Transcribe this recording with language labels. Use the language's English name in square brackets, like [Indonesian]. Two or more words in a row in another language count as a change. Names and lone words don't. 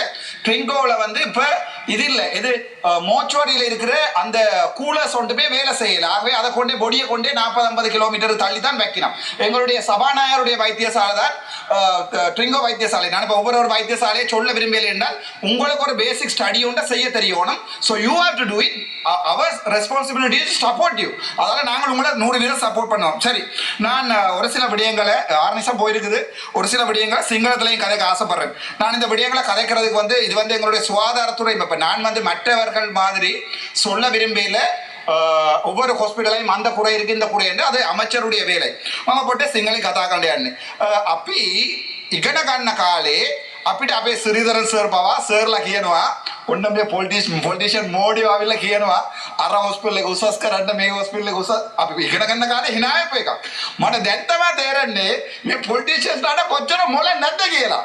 [Tamil] ட்ரிங்கோவில் வந்து இப்ப இது இல்லை, இது மோச்சுவரியில் இருக்கிற அந்த கூலர்ஸ் கொண்டு போய் வேலை செய்யல. ஆகவே அதை கொண்டே பொடியை கொண்டே 40-50 கிலோமீட்டர் தள்ளி தான் வைக்கணும். எங்களுடைய சபாநாயகருடைய வைத்தியசாலை தான் ட்ரிங்கோ வைத்தியசாலை. நான் இப்போ ஒவ்வொரு வைத்தியசாலையை சொல்ல விரும்பல என்றால் உங்களுக்கு ஒரு [English] basic study [Tamil] ஒன்றை செய்ய தெரியணும். [English] so you have to do it. our responsibility to support you. [Tamil] அதனால் நாங்கள் உங்களை 100 வீதம் சப்போர்ட் பண்ணுவோம். சரி, நான் ஒரு சில விடயங்களை 6 நிமிஷம் போயிருக்குது, ஒரு சில விடயங்களை சிங்களத்திலையும் கதைக்க ஆசைப்படுறேன். நான் இந்த விடயங்களை கதைக்கிறதுக்கு வந்து இது வந்து எங்களுடைய சுகாதாரத்துறை. இப்போ நான் வந்து மற்றவர்கள் மாதிரி சொல்ல விரும்பல. ஒவ்வொரு ஹாஸ்பிட்டலையும் அந்த குறை இருக்கு இந்த குறை என்று அது அமைச்சருடைய வேலை. [Sinhala] මම පොඩ්ඩක් සිංහලෙන් කතා කරන්න යන්නේ. අපි ඉගෙන ගන්න කාලේ අපිට අපේ සිරිදරන් සර් පවා සර්ලා කියනවා ඔන්න මේ පොලිටිෂියන් මෝඩිව ආවිල්ලා කියනවා අර හොස්පිටල් එක උසස් කරන්න මේ හොස්පිටල් එක උසස්. අපි ඉගෙන ගන්න කාලේ hina වෙපු එකක්. මට දැන් තමයි තේරෙන්නේ මේ පොලිටිෂියන්ස්ලාට කොච්චර මොළ නැද්ද කියලා.